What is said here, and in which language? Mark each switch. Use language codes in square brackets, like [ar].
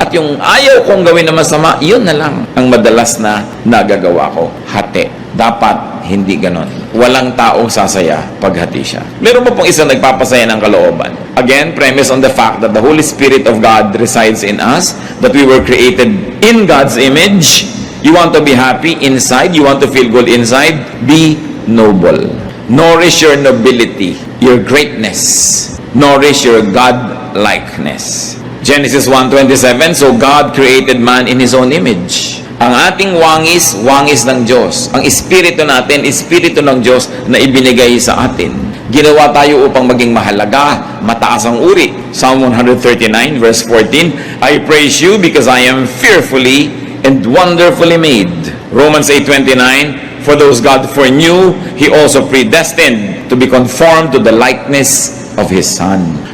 [tl] At yung ayaw kong gawin na masama, yun na lang ang madalas na nagagawa ko. Hati. Dapat hindi ganon. Walang taong sasaya pag hati siya. Meron pa pong isang nagpapasaya ng kalooban. [en] Again, premise on the fact that the Holy Spirit of God resides in us, that we were created in God's image. You want to be happy inside, you want to feel good inside, be noble. Nourish your nobility, your greatness. Nourish your God-likeness. Genesis 1:27, so God created man in His own image. [tl] Ang ating wangis ng Diyos. Ang espiritu natin, espiritu ng Diyos na ibinigay sa atin. Ginawa tayo upang maging mahalaga, mataas ang uri. [en] Psalm 139 verse 14, I praise you because I am fearfully and wonderfully made. Romans 8:29, for those God foreknew, He also predestined to be conformed to the likeness of His Son.